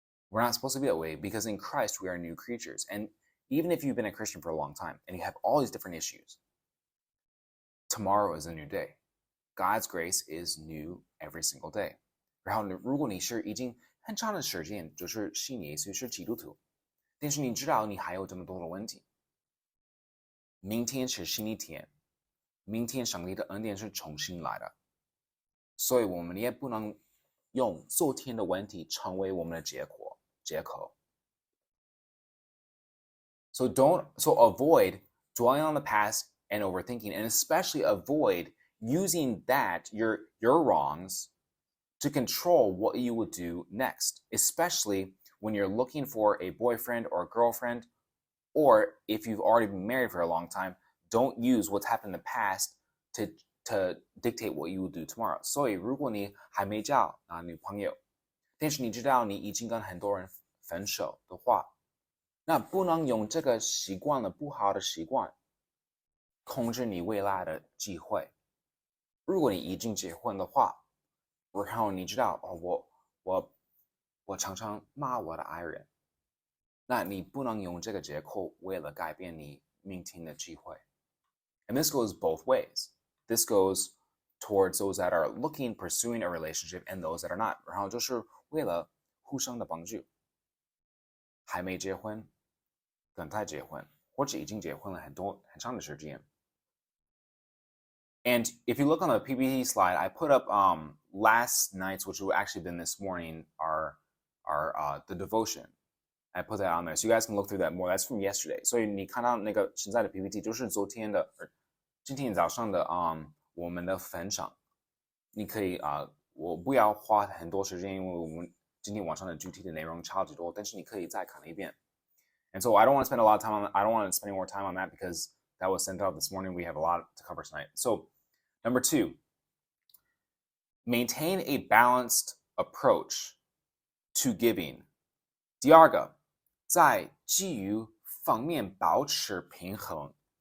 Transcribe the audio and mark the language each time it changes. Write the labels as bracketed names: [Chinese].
[English] We're not supposed to be that way because in Christ we are new creatures. And even if you've been a Christian for a long time and you have all these different issues, tomorrow is a new day. God's grace is new every single day. [Chinese] 然后如果你是已经很长的时间就是信耶稣是基督徒，但是你知道你还有这么多的问题，明天是新一天，明天上帝的恩典是重新来的，所以我们也不能用昨天的问题成为我们的借口。 [English] So avoid dwelling on the past and overthinking, and especially avoid using that, your wrongs, to control what you would do next, especially when you're looking for a boyfriend or a girlfriend, or if you've already been married for a long time, don't use what's happened in the past to dictate what you will do tomorrow. [Chinese] 所以如果你还没交女朋友，但是你知道你已经跟很多人分手的话，那不能用这个习惯的不好的习惯控制你未来的机会。如果你已经结婚的话，然后你知道我常常骂我的爱人，那你不能用这个借口为了改变你明天的机会。 [English] And this goes both ways. This goes towards those that are pursuing a relationship and those that are not. [Chinese] 然后就是为了互相的帮助。还没结婚，等待结婚，或者已经结婚了很长的时间。 [English] And if you look on the PPT slide, I put up last night's, which would actually been this morning, our the devotion. I put that on there, so you guys can look through that more. That's from yesterday. [Chinese] 所以你看到那个现在的 PPT 就是昨天的，今天早上的我们的分享。你可以我不要花很多时间，因为我们今天晚上的主题的内容超级多，但是你可以再看一遍。 [English] And so I don't want to spend a lot of time on. I don't want to spend any more time on that because that was sent out this morning. We have a lot to cover tonight. So, number 2, maintain a balanced approach to giving. [Chinese] 第二个，在给予方面保持平衡。